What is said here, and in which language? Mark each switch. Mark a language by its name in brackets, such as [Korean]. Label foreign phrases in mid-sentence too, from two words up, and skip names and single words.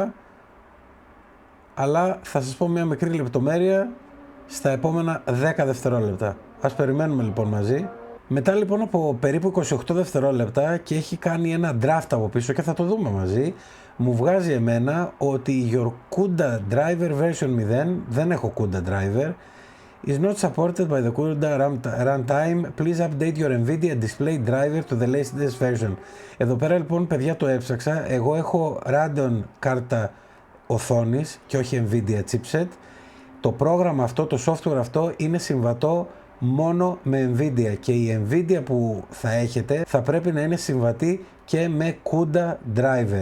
[Greek] Αλλά θα σας πω μια μικρή λεπτομέρεια στα επόμενα 10 δευτερόλεπτα. Ας περιμένουμε λοιπόν μαζί. Μετά λοιπόν από περίπου 28 δευτερόλεπτα και έχει κάνει ένα draft από πίσω και θα το δούμε μαζί, μου βγάζει εμένα ότι [English] your CUDA driver version 0, [Greek] δεν έχω [English] CUDA driver, is not supported by the CUDA runtime. Please update your NVIDIA display driver to the latest version. [Greek] Εδώ πέρα λοιπόν παιδιά το έψαξα, εγώ έχω Radeon κάρτα οθόνης και όχι NVIDIA chipset. Το πρόγραμμα αυτό, το software αυτό είναι συμβατό μόνο με NVIDIA και η NVIDIA που θα έχετε θα πρέπει να είναι συμβατή και με [English] CUDA driver.